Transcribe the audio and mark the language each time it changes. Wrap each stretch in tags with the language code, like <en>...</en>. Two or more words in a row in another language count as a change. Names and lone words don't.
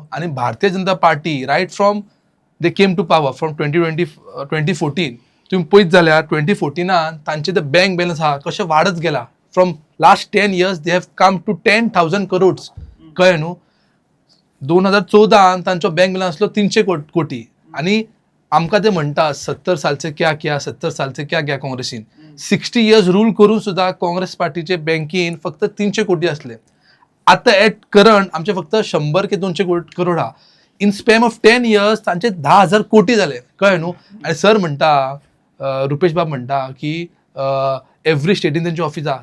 <kok>आनी भारतीय जनता पार्टी</kok> <en>right from they came to power from 2014</en> <kok>तुम्ही पळयत जाल्यार 2014 तांचे ते बँक बॅलन्स आहा कशें वाडत गेला.</kok> <en>from last 10 years they have come to 10,000 crores, कळ्ळें न्हू.</en> <kok>2014 तांचो बँक बॅलन्स आसलो 300 कोटी. आनी आमकां ते म्हणटा 70 सालचे</kok> <hi>क्या किया,</hi> <kok>70 सालचे</kok> <hi>क्या किया</hi> <kok>काँग्रेसीन. 60 years रूल करून सुद्धा काँग्रेस पार्टीचे बँकेन फक्त 300 कोटी असले. आता</kok> <en>at current</en> <kok>आमचे फक्त 100 की 200 करोड हा.</kok> <en>in spam of 10 years</en> <kok>तांचे 10,000 कोटी जाले, कळ्ळें न्हू. आनी सर म्हणटा, रुपेश बाब म्हणटा की एव्हरी स्टेटीन तेंचे ऑफिस आहा.</kok>